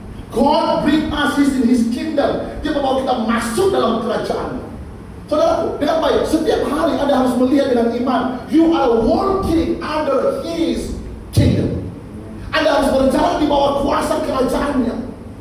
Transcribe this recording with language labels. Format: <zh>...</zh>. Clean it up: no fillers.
<en>God bring us in His kingdom.</en> <id>Dia membawa kita masuk dalam kerajaan. Saudaraku, dengan baik, setiap hari Anda harus melihat dengan iman.</id> <en>You are working under His kingdom.</en> <id>Anda harus berjalan di bawah kuasa kerajaannya.</id>